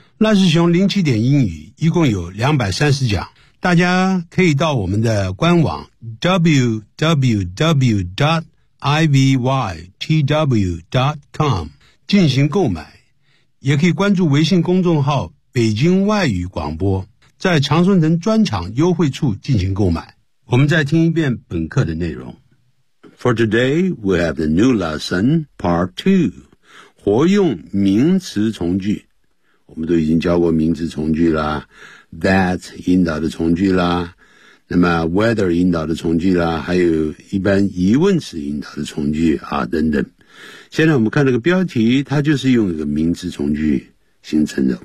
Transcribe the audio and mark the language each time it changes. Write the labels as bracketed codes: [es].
[zh] 赖世雄07点英语一共有230讲，大家可以到我们的官网 www.ivytw.com 进行购买，也可以关注微信公众号北京外语广播，在常春藤专场优惠处进行购买。我们再听一遍本课的内容。 [en] For today, we have the new lesson, part two. [zh] 活用名词从句。我们都已经教过名词从句啦， that 引导的从句啦，那么 whether 引导的从句啦，还有一般疑问词引导的从句啊等等。现在我们看这个标题，它就是用一个名词从句形成的。